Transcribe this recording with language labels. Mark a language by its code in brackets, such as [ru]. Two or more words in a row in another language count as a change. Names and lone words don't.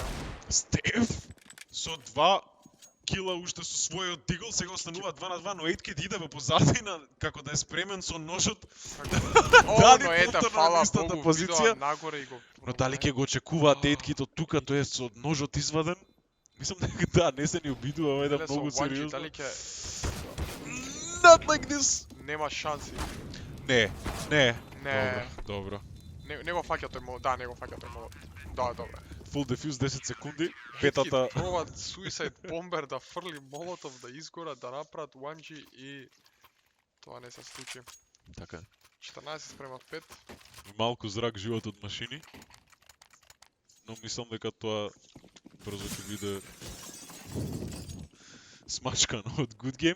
[mk] Стеф со 2 кила уште со својот дигл, сега останува 2 на 2, но Ейтки иде во позадина како да е спремен со ножот. Но ете, фала Богу, позиција нагоре и го. Но дали ќе го очекуваат Ејткито тука, тоа е со ножот изваден? Мислам дека не се ни обидува, ова е многу сериозно. Дали ќе [en] Not like this. [mk] Нема шанси. Не. Добро. Не го фаќа тој молот, не го фаќа тој молот. Да, добро. [en] Full defuse [mk] 10 секунди. Петата пробаат Suicide Bomber да фрли молотов, да изгорат, да направат 1G и тоа не се случи. Така. 14-5. Малку зрак живот од машини. Но мислам дека тоа брзо ќе биде смачкано од Good Game.